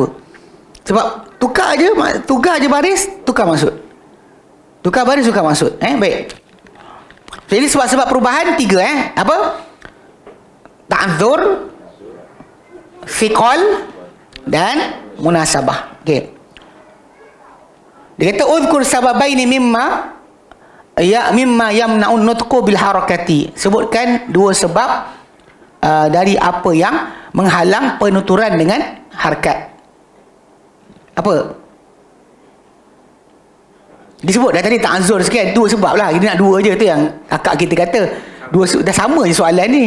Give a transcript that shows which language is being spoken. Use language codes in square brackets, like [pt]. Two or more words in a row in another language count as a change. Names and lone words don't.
[ms] Sebab tukar je baris, tukar maksud. Baik. Jadi sebab perubahan 3 apa? Ta'dzur, fiqal dan munasabah. Okey. Dia kata [ar] اذكر سببين مما يمنع النطق بالحركة. [ms] Sebutkan 2 sebab dari apa yang menghalang penuturan dengan harakat. Apa? Disebut dah tadi ta'zur sekian, 2 sebab lah. Dia nak 2 je, tu yang akak kita kata. Dah sama je soalan ni.